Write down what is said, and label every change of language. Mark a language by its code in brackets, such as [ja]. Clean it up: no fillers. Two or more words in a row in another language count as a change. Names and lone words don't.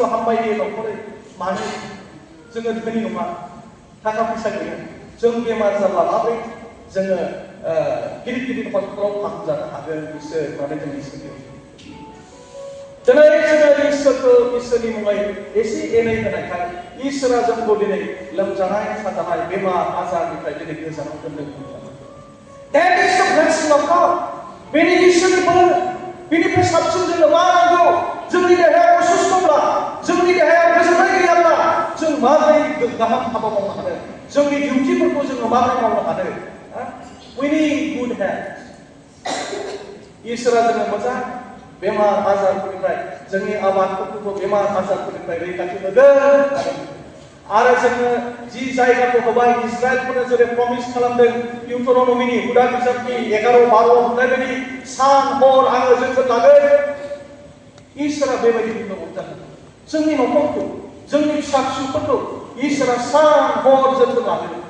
[brx] हामबायो न'खरै मानो जोङो धोनि नङा थाखा फैसा गैया जों बेमार जाब्ला माबोरै जोङो गिदिर हस्पिटालाव फाहामजानो हागोन इसोर माने जों इसोरखौ दिनै जोङो इसोरखौ इसोरनि मुङै एसे एनै होनायखाय इसोरा जोंखौ दिनै लोमजानाय साजानाय बेमार आजारनिफ्राय दिनै गोजानाव दोनदों [en] That is the blessing of God [brx] बेनि इसोरनि बोर बेनिफ्राय साबसिन जोंनो मा नांगौ जोंनि देहायाव असुस्थब्ला जोंनि देहायाव गोजोननाय गैयाब्ला जों माबोरै गाहाम हाबा मावनो हानो जोंनि डिउटिफोरखौ जोङो माबोरै मावनो हानो [en] We need good health [brx] इसोरा जोंनो मोजां बेमार आजारफोरनिफ्राय जोंनि आबादफोरखौ बेमार आजारफोरनिफ्राय रैखाथि होगोन आरो जोङो जि जायगाखौ होबाय इजराइलफोरनो जेरै प्रमिस खालामदों डिउटरन'मिनि हुदा बिजाबनि 11 12 होननाय बायदि सान हर आङो जोथोन लागोन इसोरा बेबायदि बुंनो हमजागोन जोंनि न'खरखौ जोंनि फिसा फिसौफोरखौ इसोरा सान हर जोथोन लागोन